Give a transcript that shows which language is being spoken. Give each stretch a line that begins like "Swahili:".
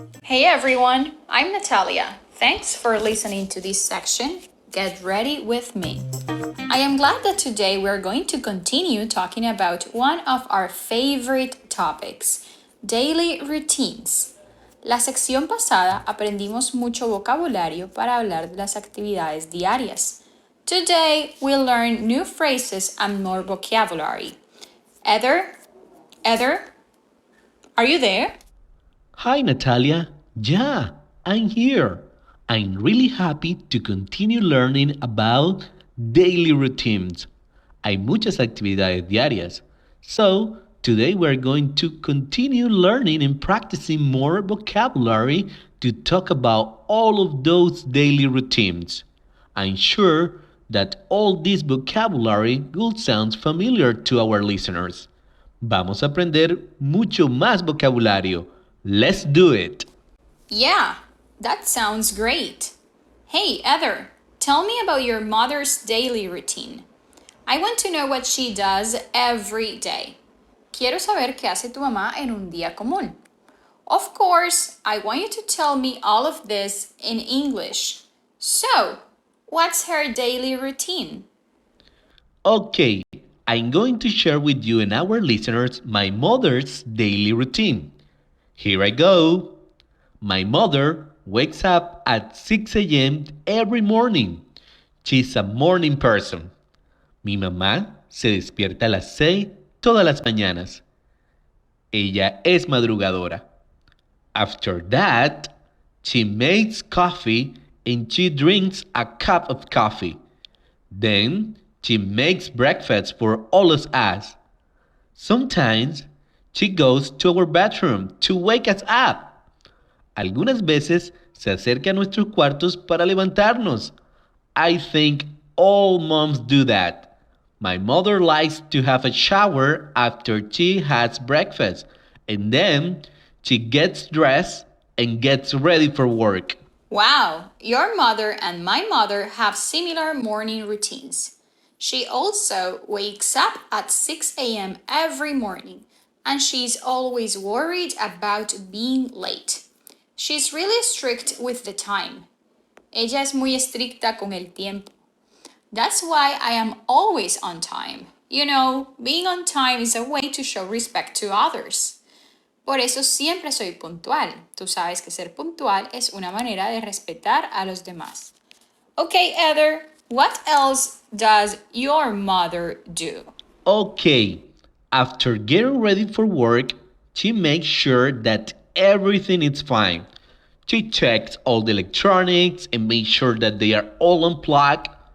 English: Hey everyone, I'm Natalia. Thanks for listening to this section. Get ready with me. I am glad that today we're going to continue talking about one of our favorite topics, daily routines.
Spanish: La sección pasada aprendimos mucho vocabulario para hablar de las actividades diarias.
English: Today we'll learn new phrases and more vocabulary. Heather, are you there? Hi, Natalia. Yeah, I'm here. I'm really happy to continue learning about daily routines.
Spanish: Hay muchas actividades diarias.
English: So, today we're going to continue learning and practicing more vocabulary to talk about all of those daily routines. I'm sure that all this vocabulary will sound familiar to our listeners.
Spanish: Vamos a aprender mucho más vocabulario.
English: Let's do it! Yeah, that sounds great. Hey, Heather, tell me about your mother's daily routine. I want to know what she does every day.
Spanish: Quiero saber qué hace tu mamá en un día común.
English: Of course, I want you to tell me all of this in English. So, what's her daily routine? Okay, I'm going to share with you and our listeners my mother's daily routine. Here I go. My mother wakes up at 6 a.m. every morning. She's a morning person.
Spanish: Mi mamá se despierta a las 6 todas las mañanas. Ella es madrugadora.
English: After that, she makes coffee and she drinks a cup of coffee. Then she makes breakfast for all of us. Sometimes she goes to our bathroom to wake us up.
Spanish: Algunas veces se acerca a nuestros cuartos para levantarnos.
English: I think all moms do that. My mother likes to have a shower after she has breakfast, and then she gets dressed and gets ready for work. Wow, your mother and my mother have similar morning routines. She also wakes up at 6 a.m. every morning, and she's always worried about being late. She's really strict with the time.
Spanish: Ella es muy estricta con el tiempo.
English: That's why I am always on time. You know, being on time is a way to show respect to others.
Spanish: Por eso siempre soy puntual. Tú sabes que ser puntual es una manera de respetar a los demás.
English: Okay, Heather, what else does your mother do? Okay, after getting ready for work, she makes sure that everything is fine. She checks all the electronics and makes sure that they are all unplugged.